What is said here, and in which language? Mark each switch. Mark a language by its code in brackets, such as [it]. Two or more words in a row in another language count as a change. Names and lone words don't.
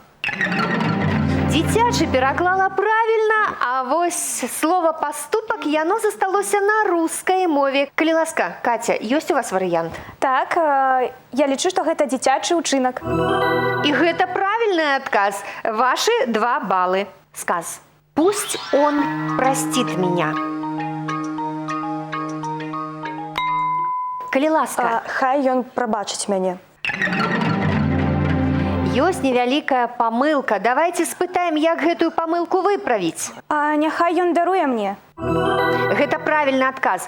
[be] Дзіцячы пераклала правільна, а вось слова «паступак» яно засталося на рускай мове. Калі ласка, Катя, ёсць у вас варыянт? Так, я лічу, што гэта дзіцячы ўчынак. І гэта правільны адказ. Вашы 2 балы. Сказ. [ru] Пусть он простит меня. [be] Калі ласка. Хай ён прабачыць мяне. Ёсць невялікая памылка. Давайте спытаем, як гэтую памылку выправіць. Няхай ён даруе мне. Гэта правільны адказ.